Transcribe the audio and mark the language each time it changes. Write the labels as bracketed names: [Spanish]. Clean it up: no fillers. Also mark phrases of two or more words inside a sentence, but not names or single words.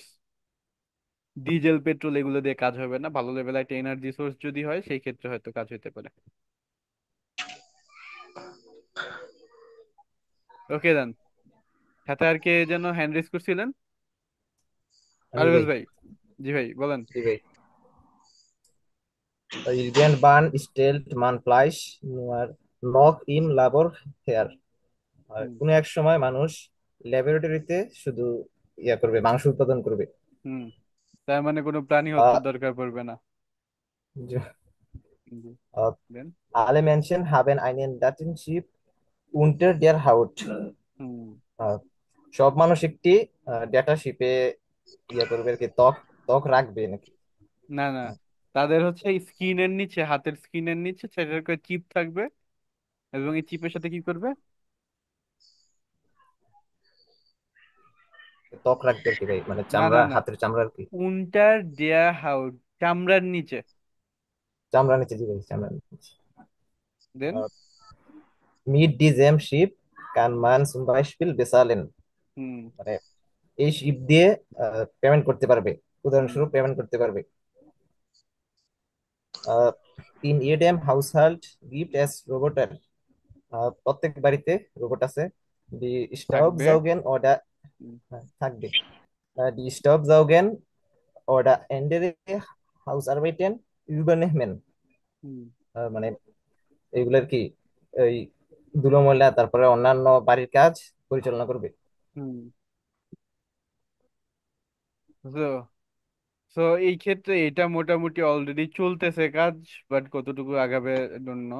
[Bangla] ডিজেল পেট্রোল এগুলো দিয়ে কাজ হবে না, ভালো লেভেলের একটা [English] energy source [Bangla] যদি হয় সেই ক্ষেত্রে হয়তো কাজ হতে পারে। ওকে দেন, সাথে আর কে যেন [English] hand raise [Bangla] করছিলেন? আমি আরবেজ ভাই। ভাই। জি ভাই, বলেন। জি ভাই। [German] Irgendwann stellt man Fleisch nur noch im Labor her. [Bangla] আর হুম। কোনো এক সময় মানুষ ল্যাবরেটরিতে শুধু করবে, মাংস উৎপাদন করবে। হুম। তার মানে কোনো প্রাণী আহ, হত্যার দরকার পড়বে না। জ- জি। আহ, দেন। [German] alle Menschen haben einen Datenchip unter der Haut. [Bangla] হুম। আহ, সব মানুষ একটি ডেটা শিপে করবে আর কি, ত্বক ত্বক রাখবে নাকি। না না, তাদের হচ্ছে স্কিনের নিচে, হাতের স্কিনের নিচে সেটার করে চিপ থাকবে, এবং এই চিপের সাথে কি করবে? ত্বক রাখবে আর কি ভাই, মানে না চামড়া, না না, হাতের চামড়া আর কি। [German] unter der Haut, [Bangla] চামড়ার নিচে। চামড়া নিচে, জি ভাই, চামড়া নিচে। দেন [German] mit diesem Chip kann man zum Beispiel bezahlen, [Bangla] হুম মানে এই শিপ দিয়ে পেমেন্ট করতে পারবে, হুম উদাহরণস্বরূপ পেমেন্ট করতে পারবে। [German] in jedem Haushalt gibt es Roboter, [Bangla] প্রত্যেক বাড়িতে রোবট আছে। দি থাকবে। [German] Staubsaugen oder, [Bangla] হুম থাকবে। [German] দি Staubsaugen oder andere Hausarbeiten übernehmen, [Bangla] হুম মানে এগুলোর কি, এই ধুলো ময়লা তারপরে অন্যান্য বাড়ির কাজ পরিচালনা করবে। হুম। তো তো এই ক্ষেত্রে এটা মোটামুটি অলরেডি চলতেছে কাজ, বাট কতটুকু আগাবে [English] don't know.